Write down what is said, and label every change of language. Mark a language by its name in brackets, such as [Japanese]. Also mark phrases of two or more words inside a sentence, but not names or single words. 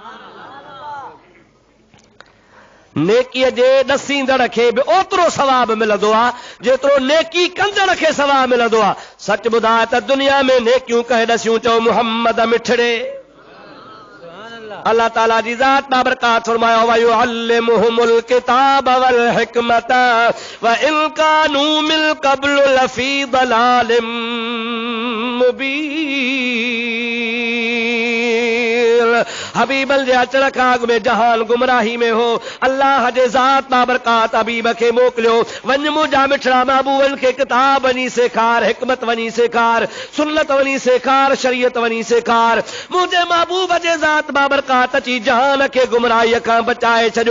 [Sindhi] नेकीअ जे ॾसींदड़ खे बि ओतिरो सवाब मिलंदो आहे जेतिरो नेकी कंदड़ खे सवाब मिलंदो आहे। सच ॿुधाए त दुनिया में नेकियूं कंहिं ॾसियूं? चओ मुहम्मद मिठड़े। अल्लाह ताला जी ज़ात बाबरकात फरमाया [Arabic] ويعلمهم الكتاب والحكمة وإن كانوا من قبل لفي ضلال مبين. [Sindhi] हबीबल जे अचण खां अॻु में जहान गुमराही में हो। अल्लाह जे ज़ात बाबरकात हबीब खे मोकिलियो, वञ मुंहिंजा मिठड़ा महबूबनि खे किताब वञी सेखार, हिकमत वञी सेखार, सुन्नत वञी सेखार, शरीयत वञी सेखार। मुंहिंजे महबूब जे ज़ात बाबरकात अची जहान खे गुमराहीअ खां बचाए छॾियो।